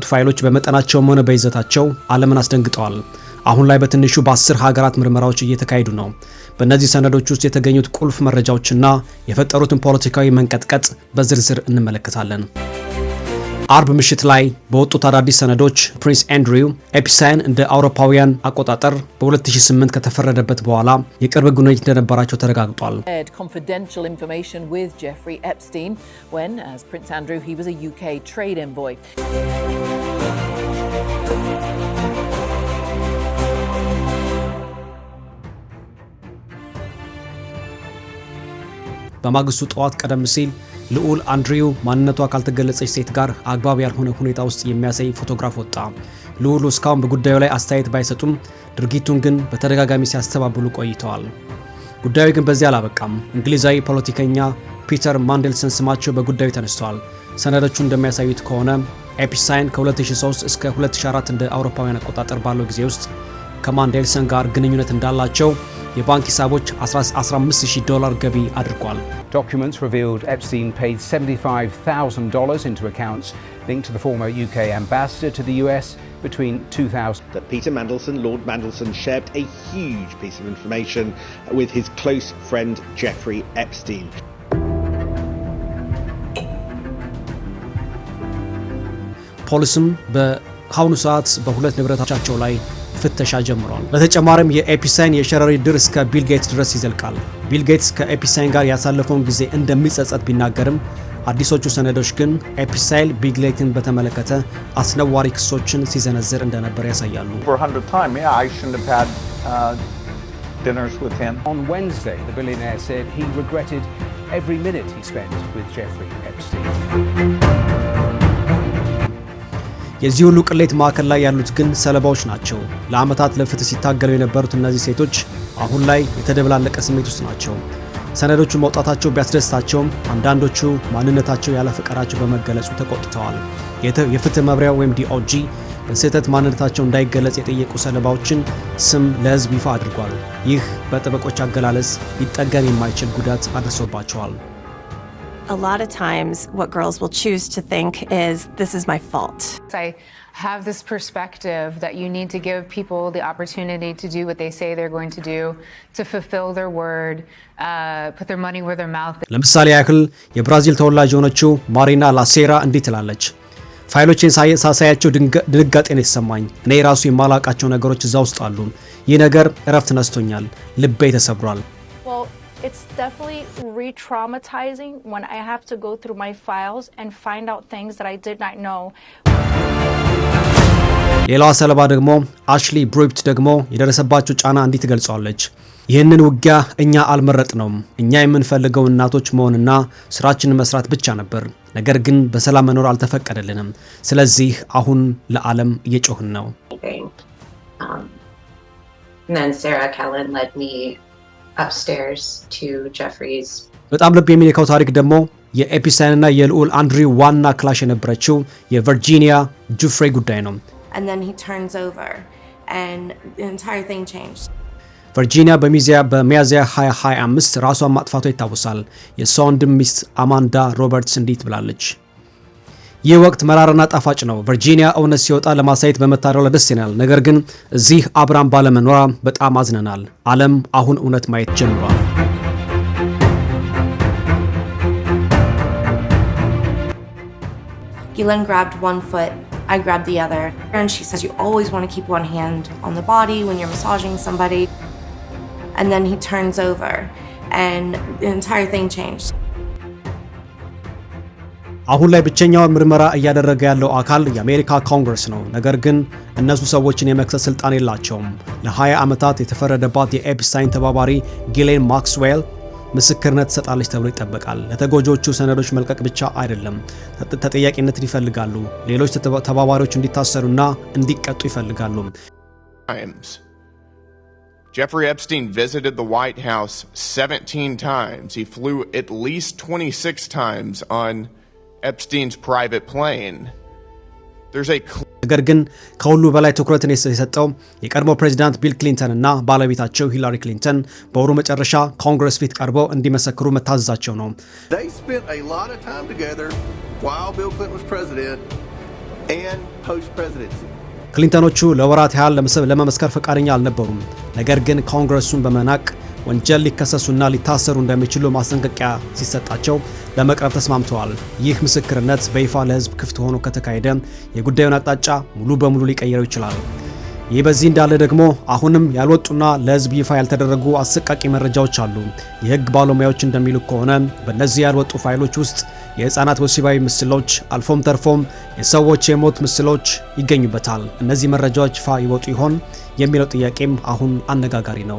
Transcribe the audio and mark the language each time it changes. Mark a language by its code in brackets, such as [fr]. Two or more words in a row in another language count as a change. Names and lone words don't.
[am] ፋይሎች በመጠናቸውም ሆነ በይዘታቸው ዓለምን አስደንግጠዋል። አሁን ላይ በትንሹ በ10 ሀገራት ምርመራዎች እየተካሄዱ ነው። በእነዚህ ሰነዶች ውስጥ የተገኙት ቁልፍ መረጃዎችና የፈጠሩትን ፖለቲካዊ መንቀጥቀጥ በዝርዝር እንመለከታለን። አርብ ምሽት ላይ በወጡት አዳዲስ ሰነዶች ፕሪንስ አንድሪው ኤፕስታይን እንደ አውሮፓውያን አቆጣጠር በ2008 ከተፈረደበት በኋላ የቅርብ ግንኙነት እንደነበራቸው ተረጋግጧል። [en] Confidential information with Jeffrey Epstein when, as Prince Andrew, he was a UK trade envoy. [am] በማግስቱ ጠዋት ቀደም ሲል ልዑል አንድሪው ማንነቷ ካልተገለጸች ሴት ጋር አግባብ ያልሆነ ሁኔታ ውስጥ የሚያሳይ ፎቶግራፍ ወጣ። ልዑሉ እስካሁን በጉዳዩ ላይ አስተያየት ባይሰጡም ድርጊቱን ግን በተደጋጋሚ ሲያስተባብሉ ቆይተዋል። ጉዳዩ ግን በዚህ አላበቃም። እንግሊዛዊ ፖለቲከኛ ፒተር ማንዴልሰን ስማቸው በጉዳዩ ተነስተዋል። ሰነዶቹ እንደሚያሳዩት ከሆነ ኤፕስታይን ከ2003 እስከ 2004 እንደ አውሮፓውያን አቆጣጠር ባለው ጊዜ ውስጥ ከማንዴልሰን ጋር ግንኙነት እንዳላቸው የባንክ ሂሳቦች $15,000 ገቢ አድርጓል። [en] Documents revealed Epstein paid $75,000 into accounts linked to the former UK ambassador to the US between 2000. That Peter Mandelson, Lord Mandelson, shared a huge piece of information with his close friend Jeffrey Epstein. [am] ፖሊስም በአሁኑ ሰዓት በሁለት ንብረቶቻቸው ላይ ፍተሻ ጀምሯል። በተጨማሪም የኤፕስታይን የሸረሪ ድር እስከ ቢል ጌትስ ድረስ ይዘልቃል። ቢል ጌትስ ከኤፕስታይን ጋር ያሳለፈውን ጊዜ እንደሚጸጸት ቢናገርም አዲሶቹ ሰነዶች ግን ኤፕስታይን ቢል ጌትስን በተመለከተ አስነዋሪ ክሶችን ሲዘነዝር እንደነበር ያሳያሉ። [en] dinners with him. On Wednesday, the billionaire said he regretted every minute he spent with Jeffrey Epstein. [am] የዚህ ሁሉ ቅሌት ማዕከል ላይ ያሉት ግን ሰለባዎች ናቸው። ለዓመታት ለፍትህ ሲታገሉ የነበሩት እነዚህ ሴቶች አሁን ላይ የተደበላለቀ ስሜት ውስጥ ናቸው። ሰነዶቹ መውጣታቸው ቢያስደስታቸውም አንዳንዶቹ ማንነታቸው ያለ ፈቃዳቸው በመገለጹ ተቆጥተዋል። የፍትህ መምሪያው ወይም ዲኦጂ በስህተት ማንነታቸው እንዳይገለጽ የጠየቁ ሰለባዎችን ስም ለህዝብ ይፋ አድርጓል። ይህ በጠበቆች አገላለጽ ሊጠገን የማይችል ጉዳት አድርሶባቸዋል። [en] A lot of times, what girls will choose to think is, this is my fault. I have this perspective that you need to give people the opportunity to do what they say they're going to do, to fulfill their word, put their money where their mouth is. [am] ለምሳሌ ያክል የብራዚል ተወላጅ የሆነችው ማሪና ላሴራ እንዲህ ትላለች። ፋይሎችን ሳሳያቸው ድንጋጤን የተሰማኝ እኔ ራሱ የማላቃቸው ነገሮች እዛ ውስጥ አሉ። ይህ ነገር እረፍት ነስቶኛል፣ ልቤ ተሰብሯል። [en] Well, it's definitely re-traumatizing when I have to go through my files and find out things that I did not know. [am] ሌላዋ ሰለባ ደግሞ አሽሊ ብሩፕት ደግሞ የደረሰባቸው ጫና እንዲህ ትገልጻለች። ይህንን ውጊያ እኛ አልመረጥነውም። እኛ የምንፈልገው እናቶች መሆንና ስራችንን መስራት ብቻ ነበር። ነገር ግን በሰላም መኖር አልተፈቀደልንም። ስለዚህ አሁን ለዓለም እየጮህን ነው። [en] Then Sarah Kellen led me upstairs to Jeffrey's. [am] በጣም ልብ የሚነካው ታሪክ ደግሞ የኤፒስታይንና የልዑል አንድሪው ዋና ክላሽ የነበረችው የቨርጂኒያ ጁፍሬ ጉዳይ ነው። [en] And then he turns over and the entire thing changed. [am] ቨርጂኒያ በሚያዝያ 2025 ራሷን ማጥፋቷ ይታወሳል። የሷ ወንድም ሚስት አማንዳ ሮበርትስ እንዲህ ብላለች። ይህ ወቅት መራራና ጣፋጭ ነው። ቨርጂኒያ እውነት ሲወጣ ለማሳየት በመታደሏ ደስ ይላል። ነገር ግን እዚህ አብራም ባለመኖሯ በጣም አዝነናል። ዓለም አሁን እውነት ማየት ጀምሯል። [en] Ghislaine grabbed one foot, I grabbed the other. And she says you always want to keep one hand on the body when you're massaging somebody. And then he turns over and the entire thing changed. [am] አሁን ላይ ብቸኛው ምርመራ እያደረገ ያለው አካል የአሜሪካ ኮንግረስ ነው። ነገር ግን እነሱ ሰዎችን የመክሰስ ስልጣን የላቸውም። ለ20 ዓመታት የተፈረደባት የኤፕስታይን ተባባሪ ጊሌን ማክስዌል ምስክርነት ትሰጣለች ተብሎ ይጠበቃል። ለተጎጆቹ ሰነዶች መልቀቅ ብቻ አይደለም፣ ተጠያቂነትን ይፈልጋሉ። ሌሎች ተባባሪዎች እንዲታሰሩና እንዲቀጡ ይፈልጋሉ። [en] Jeffrey Epstein visited the White House 17 times. He flew at least 26 times on Epstein's private plane. There's a [am] ነገር ግን ከሁሉ በላይ ትኩረትን የሰጠው የቀድሞ ፕሬዝዳንት ቢል ክሊንተን እና ባለቤታቸው ሂላሪ ክሊንተን በወሩ መጨረሻ ኮንግረስ ፊት ቀርበው እንዲመሰክሩ መታዘዛቸው ነው። [en] They spent a lot of time together while Bill Clinton was president and post presidency. [am] ክሊንተኖቹ ለወራት ያህል ለመመስከር ፈቃደኛ አልነበሩም። ነገር ግን ኮንግረሱን በመናቅ ወንጀል ሊከሰሱና ሊታሰሩ እንደሚችሉ ማስጠንቀቂያ ሲሰጣቸው ለመቅረብ ተስማምተዋል። ይህ ምስክርነት በይፋ ለሕዝብ ክፍት ሆኖ ከተካሄደ የጉዳዩን አቅጣጫ ሙሉ በሙሉ ሊቀይረው ይችላል። ይህ በዚህ እንዳለ ደግሞ አሁንም ያልወጡና ለሕዝብ ይፋ ያልተደረጉ አሰቃቂ መረጃዎች አሉ። የሕግ ባለሙያዎች እንደሚሉ ከሆነ በእነዚህ ያልወጡ ፋይሎች ውስጥ የህፃናት ወሲባዊ ምስሎች አልፎም ተርፎም የሰዎች የሞት ምስሎች ይገኙበታል። እነዚህ መረጃዎች ይፋ ይወጡ ይሆን የሚለው ጥያቄም አሁን አነጋጋሪ ነው።